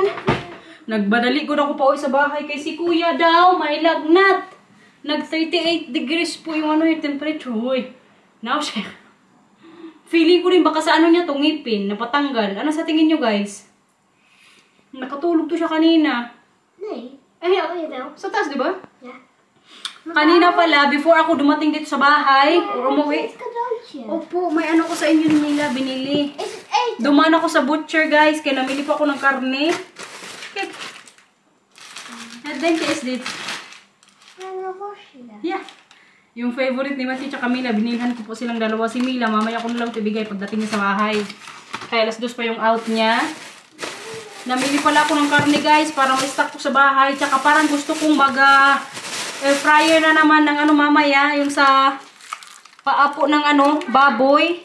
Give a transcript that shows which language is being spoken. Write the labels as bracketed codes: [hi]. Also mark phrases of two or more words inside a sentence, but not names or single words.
[tl] Nagbadali ko na ko pa sa bahay kay si kuya daw, may lagnat. Nag 38 degrees po yung yung temperature. Uy, now siya. Feeling ko rin baka sa niya itong ngipin, napatanggal. Ano sa tingin nyo guys? Nakatulog to siya kanina. [nl] Nee. Eh, Oh, jawel. [tl] sa taas, di ba? [nl] Ja. [tl] Kanina pala, before ako dumating dito sa bahay, or umuwi. [nl] Het cadeautje. [tl] Opo, may ano ko sa inyo nila, binili. [nl] Is het eten? [tl] Dumaan ako sa butcher guys, kaya namili po ako ng karne. [nl] Kijk. Het denk is dit. Een worstje. [en] Yeah. [tl] Yung favorite ni Matthew tsaka Mila, binilhan ko po silang dalawa. Si Mila, mamaya ko na lang ibigay pagdating niya sa bahay. Kaya alas 2 pa yung out niya. Namili pala ako ng karne guys, para ma-stock ko sa bahay. Tsaka parang gusto kong [en] air fryer [tl] na naman ng mamaya, yung sa paapo ng baboy.